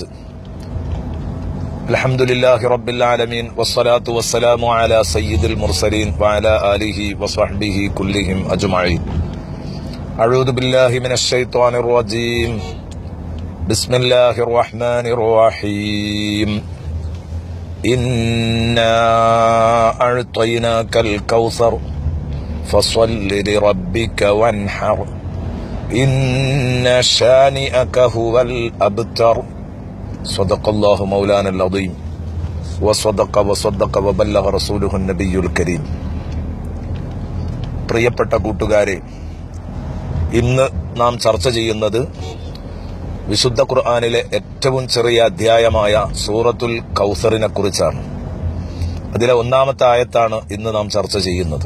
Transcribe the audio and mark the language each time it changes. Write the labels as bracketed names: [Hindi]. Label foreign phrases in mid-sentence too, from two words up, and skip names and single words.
[Arabic] الحمد لله رب العالمين والصلاة والسلام على سيد المرسلين وعلى آله وصحبه كلهم أجمعين. أعوذ بالله من الشيطان الرجيم. بسم الله الرحمن الرحيم. إنا أعطيناك الكوثر فصل لربك وانحر إن شانئك هو الأبتر. صدق الله مولانا العظيم وصدق وبلغ رسوله النبي الكريم. [Malayalam] പ്രിയപ്പെട്ട കൂട്ടുകാരെ, ഇന്ന് നാം ചർച്ച ചെയ്യുന്നത് വിശുദ്ധ ഖുർആനിലെ ഏറ്റവും ചെറിയ അധ്യായമായ സൂറത്തുൽ കൗസറിനെ കുറിച്ചാണ്. അതിലെ ഒന്നാമത്തെ ആയത്താണ് ഇന്ന് നാം ചർച്ച ചെയ്യുന്നത്.